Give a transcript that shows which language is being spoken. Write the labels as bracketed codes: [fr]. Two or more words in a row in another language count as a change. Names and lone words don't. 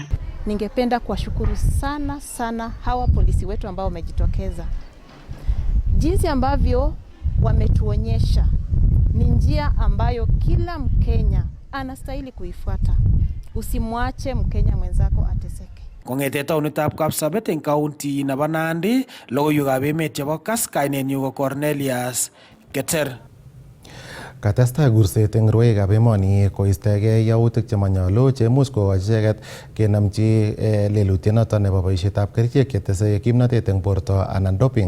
[sw] Ningependa kuwashukuru sana hawa polisi wetu ambao wamejitokeza. Jinsi ambavyo wametuonyesha ni njia ambayo kila Mkenya anastahili kuifuata. Usimwache Mkenya mwenzako ateseke. [kln] Kongete taunitab Kapsabet eng county nebo Nandi, logoiwekab emet chebo Kass, kainenyu ko Cornelius Keter. Katestai kurset eng rwoikab emoni koistogei yautik chemanyolu cheimuch kokochi icheket kenomchi lelutiet noto nebo boisietab kerichek chetese kimnotet eng borto anan doping.